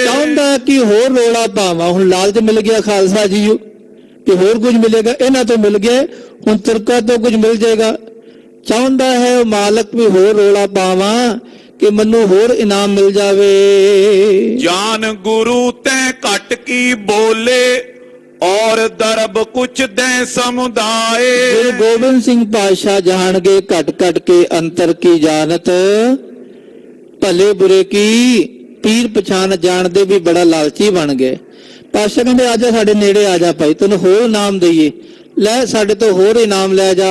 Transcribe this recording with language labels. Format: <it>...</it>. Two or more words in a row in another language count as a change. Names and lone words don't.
<pa>ਚਾਹੁੰਦਾ ਕਿ ਹੋਰ ਰੋਲਾ ਪਾਵਾਂ, ਹੁਣ ਲਾਲਚ ਮਿਲ ਗਿਆ ਖਾਲਸਾ ਜੀ ਕਿ ਹੋਰ ਕੁਝ ਮਿਲੇਗਾ, ਇਹਨਾਂ ਤੋਂ ਮਿਲ ਗਿਆ, ਹੁਣ ਤੁਰਕਾਂ ਤੋਂ ਕੁਝ ਮਿਲ ਜਾਏਗਾ। ਚਾਹੁੰਦਾ ਹੈ ਉਹ ਮਾਲਕ ਵੀ ਹੋਰ ਰੋਲਾ ਪਾਵਾਂ ਕਿ ਮੈਨੂੰ ਹੋਰ ਇਨਾਮ ਮਿਲ ਜਾਵੇ। ਜਾਨ ਗੁਰੂ ਤੈ ਘਟ ਕੀ ਬੋਲੇ ਔਰ ਦਰਬ ਕੁਛ ਦੇ ਸਮੁਦਾਇ।</pa> <hi>गुरु गोबिंद सिंह पातशाह जान गए घट घट के अंतर की जानत, भले बुरे की पीर पछान जानते भी बड़ा लालची बन गए।</hi> <pa>ਪਾਤਸ਼ਾਹ ਕਹਿੰਦੇ ਆਜਾ ਸਾਡੇ ਨੇੜੇ ਆ ਜਾ ਭਾਈ, ਤੈਨੂੰ ਹੋਰ ਇਨਾਮ ਦੇਈਏ, ਲੈ ਸਾਡੇ ਤੋਂ ਹੋਰ ਇਨਾਮ ਲੈ ਜਾ।</pa>